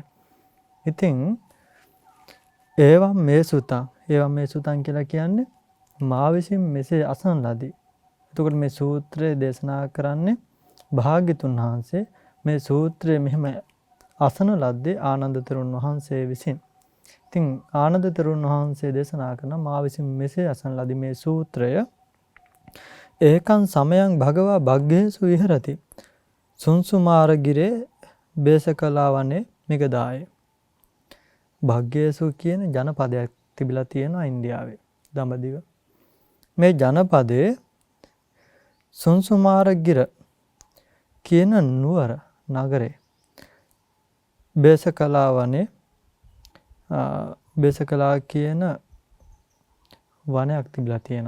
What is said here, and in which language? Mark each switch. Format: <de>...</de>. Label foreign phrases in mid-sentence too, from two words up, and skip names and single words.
<si>ඉතින්</si> <pi>ඒවම් මේ සුතං</pi> <si>කියලා කියන්නේ මා විසින් මෙසේ අසන ලදී. එතකොට මේ සූත්‍රය දේශනා කරන්නේ භාග්‍යතුන් වහන්සේ මේ සූත්‍රය මෙහෙම අසන ලද්දේ ආනන්ද තෙරුන් වහන්සේ විසින්. ඉතින් ආනන්ද තෙරුන් වහන්සේ දේශනා කරන මා විසින් මෙසේ අසන ලදී මේ සූත්‍රය</si> <pi>ඒකං සමයං භගවා භග්ගේසු විහෙරති. සුන්සුමාර ගිරේ බේසකලා වනේ මිගදාය.</pi> <si>භග්ගේසු කියන ජනපදයක් තිබිලා තියෙනවා ඉන්දියාවේ දඹදිව. මේ ජනපදයේ සුන්සුමාරගිර කියන නුවර නගරේ බේසකලා වනේ බේසකලා කියන වනයක් තිබිලා තියෙනවා.</si>